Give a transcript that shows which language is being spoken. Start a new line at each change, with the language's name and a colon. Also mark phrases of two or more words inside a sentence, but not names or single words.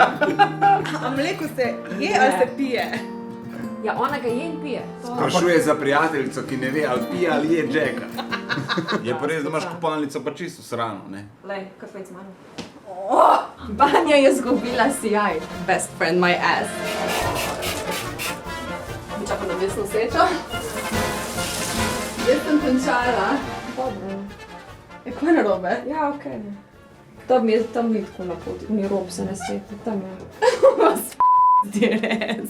Slovenian: A mleko se je ali se pije? Ja, ona ga je in pije. Sprašuje za prijateljico, ki ne ve, ali pije ali je Jacka. Je pa res, da imaš kopalnico pa čisto srano, ne? Lej, kaj z mano? Banja je zgubila sijaj.
English: Best friend my ass.
Slovenian: Čakam na desno sečo. Zdaj sem končala. Dobro. Je kaj narobe? Ja, okej. Tam ni tako na poti, ni rob se ne sveti, tam je. Res.